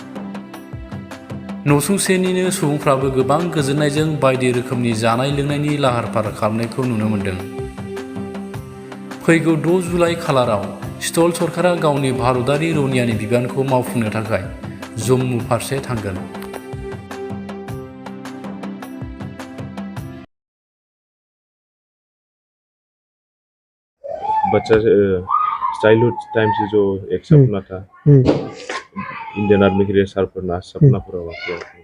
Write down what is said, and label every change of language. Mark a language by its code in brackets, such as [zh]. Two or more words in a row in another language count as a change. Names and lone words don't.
[brx] नसुंसेनिनो सुबुंफ्राबो गोबां गोजोननायजों बायदि रोखोमनि जानाय लोंनायनि लाहार फाहार खालामनायखौ नुनो मोन्दों। फैगौ 6 जुलाइ खालाराव शीतल सरकारा गावनि भारतारि रौनियानि बिबानखौ मावफुंनो थाखाय जम्मु फारसे थांगोन। [hi] बच्चा [en] childhood time [hi] से जो एक सपना था इंडियन आर्मी के लिए सरपना सपना पूरा हुआ क्या?